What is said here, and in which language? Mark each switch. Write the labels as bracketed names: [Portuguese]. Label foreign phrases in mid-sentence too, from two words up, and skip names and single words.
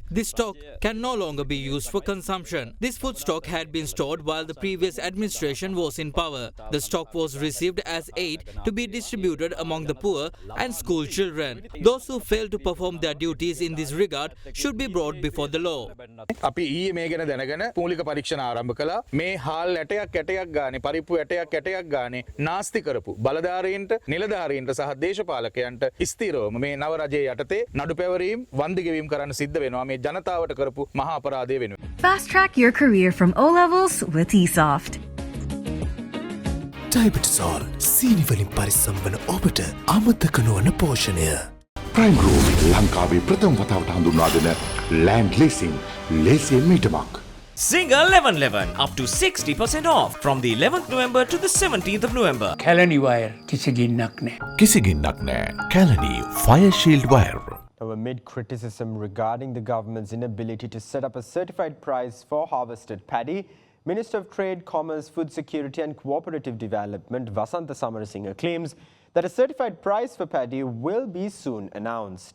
[English] This stock can no longer be used for consumption. This food stock had been stored while the previous administration was in power. The stock was received as aid to be distributed among the poor and school children. Those who fail to perform their duties in this regard should be brought before the law. [Sinhala] අපි ඊයේ මේ ගැන දැනගෙන මූලික පරීක්ෂණ ආරම්භ කළා. මේ හාල් ඇටයක් ගානේ පරිප්පු ඇටයක් ගානේ නාස්ති කරපු බලධාරීන්ට නිලධාරීන්ට සහ දේශපාලකයන්ට ස්ථිරවම මේ නව රජයේ යටතේ නඩු පැවරීම් වන්දි ගෙවීම් කරන්න සිද්ධ වෙනවා මේ ජනතාවට කරපු මහා අපරාධය වෙනුවෙන්. [English] Fast track your career from O levels with eSoft. [Sinhala] ඩයබටිසෝල් සීනි වලින් පරිස්සම් වන ඔබට අමතක නොවන පෝෂණය. ප්‍රයිම් ගෲප් ලංකාවේ ප්‍රථම වතාවට හඳුන්වා දෙන [English] land leasing [Sinhala] ලේසියෙන් මීටමක්. [English] Single 1111 up to 60% off from the 11th November to the 17th of November. [Sinhala] Kalani wire කිසිගින්නක් නැහැ. කිසිගින්නක් නැහැ. Kalani Fire Shield Wire. [English] Amid criticism regarding the government's inability to set up a certified price for harvested paddy, Minister of Trade, Commerce, Food Security and Cooperative Development Vasantha Samarasinha claims that a certified price for paddy will be soon announced.